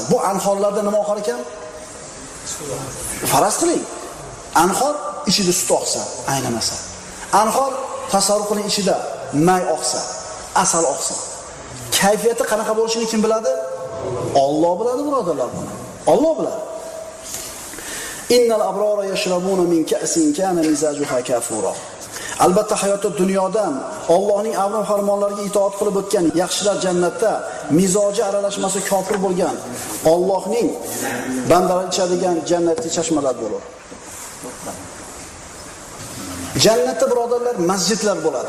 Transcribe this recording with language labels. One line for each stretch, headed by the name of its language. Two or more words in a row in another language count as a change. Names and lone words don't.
Uzbek: Bu anhorlarda nima oqar ekan? Faraz qiling. Anhor ichida sut oqsa, aynamasa. Anhor tasavvur qiling ichida may oqsa, asal oqsin. Kayfiyati qanaqa bo'lishini kim biladi? Alloh biladi, birodarlar buni. Alloh biladi.
Arabic: إن الأبرار يشربون من كأس كان مزاجها كافورا.
Uzbek: Albatta hayotda dunyodan Allohning amr farmonlariga itoat qilib o'tgan yaxshilar jannatda mizoji aralashmasi kofir bo'lgan Allohning bandalari ichadigan jannatli chashmalar bo'lur. Jannatda birodarlar masjidlar bo'ladi.